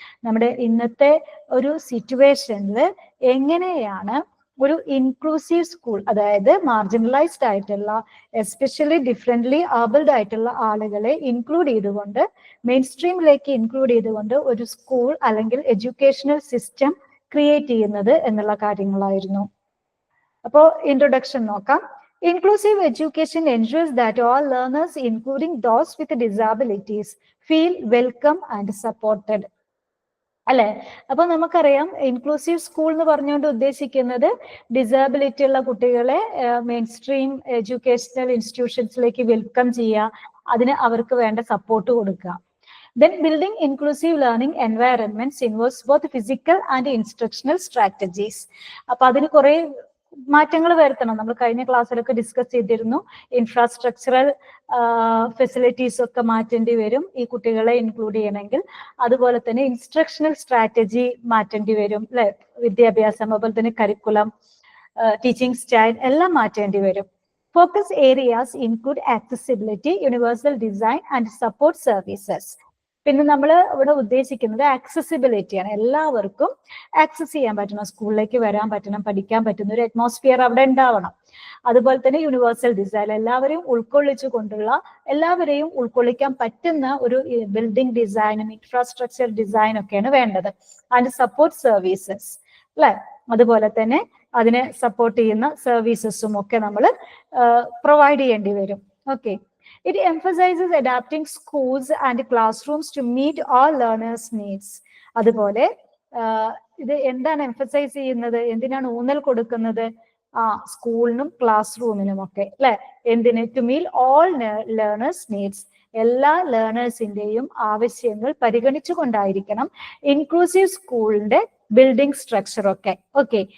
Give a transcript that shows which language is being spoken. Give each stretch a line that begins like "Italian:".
Malayalam: നമ്മുടെ ഇന്നത്തെ ഒരു സിറ്റുവേഷനിൽ എങ്ങനെയാണ് ഒരു ഇൻക്ലൂസീവ് സ്കൂൾ, അതായത് മാർജിനലൈസ്ഡ് ആയിട്ടുള്ള എസ്പെഷ്യലി ഡിഫറെന്റ്ലി ആബിൾഡ് ആയിട്ടുള്ള ആളുകളെ ഇൻക്ലൂഡ് ചെയ്തുകൊണ്ട് മെയിൻ സ്ട്രീമിലേക്ക് ഇൻക്ലൂഡ് ചെയ്തുകൊണ്ട് ഒരു സ്കൂൾ അല്ലെങ്കിൽ എഡ്യൂക്കേഷണൽ സിസ്റ്റം ക്രിയേറ്റ് ചെയ്യുന്നത് എന്നുള്ള കാര്യങ്ങളായിരുന്നു. അപ്പോൾ ഇൻട്രൊഡക്ഷൻ നോക്കാം.
English: Inclusive education ensures that all learners, including those with disabilities, feel welcome and supported.
Malayalam: അല്ലെ? അപ്പൊ നമുക്കറിയാം ഇൻക്ലൂസീവ് സ്കൂൾ എന്ന് പറഞ്ഞുകൊണ്ട് ഉദ്ദേശിക്കുന്നത് ഡിസബിലിറ്റി ഉള്ള കുട്ടികളെ മെയിൻ സ്ട്രീം എഡ്യൂക്കേഷണൽ ഇൻസ്റ്റിറ്റ്യൂഷൻസിലേക്ക് വെൽക്കം ചെയ്യുക, അതിന് അവർക്ക് വേണ്ട സപ്പോർട്ട് കൊടുക്കുക.
English: Then building inclusive learning environments involves both physical and instructional strategies.
Malayalam: അപ്പൊ അതിന് കുറെ മാറ്റങ്ങൾ വരുത്തണം. നമ്മൾ കഴിഞ്ഞ ക്ലാസ്സിലൊക്കെ ഡിസ്കസ് ചെയ്തിരുന്നു. ഇൻഫ്രാസ്ട്രക്ചറൽ ഫെസിലിറ്റീസ് ഒക്കെ മാറ്റേണ്ടി വരും ഈ കുട്ടികളെ ഇൻക്ലൂഡ് ചെയ്യണമെങ്കിൽ. അതുപോലെ തന്നെ ഇൻസ്ട്രക്ഷണൽ സ്ട്രാറ്റജി മാറ്റേണ്ടി വരും, അല്ലെ? വിദ്യാഭ്യാസം, അതുപോലെ തന്നെ കരിക്കുലം, ടീച്ചിങ് സ്റ്റൈൽ എല്ലാം മാറ്റേണ്ടി വരും.
English: Focus areas include accessibility, universal design and support services.
Malayalam: പിന്നെ നമ്മൾ ഇവിടെ ഉദ്ദേശിക്കുന്നത് ആക്സസിബിലിറ്റിയാണ്. എല്ലാവർക്കും ആക്സസ് ചെയ്യാൻ പറ്റണം, സ്കൂളിലേക്ക് വരാൻ പറ്റണം, പഠിക്കാൻ പറ്റുന്ന ഒരു അറ്റ്മോസ്ഫിയർ അവിടെ ഉണ്ടാവണം. അതുപോലെ തന്നെ യൂണിവേഴ്സൽ ഡിസൈൻ, എല്ലാവരെയും ഉൾക്കൊള്ളിച്ചു കൊണ്ടുള്ള, എല്ലാവരെയും ഉൾക്കൊള്ളിക്കാൻ പറ്റുന്ന ഒരു ബിൽഡിംഗ് ഡിസൈനും ഇൻഫ്രാസ്ട്രക്ചർ ഡിസൈൻ ഒക്കെയാണ് വേണ്ടത്.
English: and support services,
Malayalam: അല്ലെ? അതുപോലെ തന്നെ അതിനെ സപ്പോർട്ട് ചെയ്യുന്ന സർവീസസും ഒക്കെ നമ്മൾ പ്രൊവൈഡ് ചെയ്യേണ്ടി വരും. Okay.
English: It emphasizes adapting schools and classrooms to meet all learners' needs.
Malayalam: അതുപോലെ ഇത് എന്താണ് എംഫസൈസ് ചെയ്യുന്നത്, എന്തിനാണ് ഊന്നൽ കൊടുക്കുന്നത്? സ്കൂളിനും ക്ലാസ് റൂമിനും ഒക്കെ, അല്ലെ? എന്തിന്?
English: to meet all learners needs,
Malayalam: എല്ലാ ലേണേഴ്സിന്റെയും ആവശ്യങ്ങൾ പരിഗണിച്ചു കൊണ്ടായിരിക്കണം ഇൻക്ലൂസീവ് സ്കൂളിന്റെ ബിൽഡിംഗ് സ്ട്രക്ചർ ഒക്കെ. ഓക്കെ.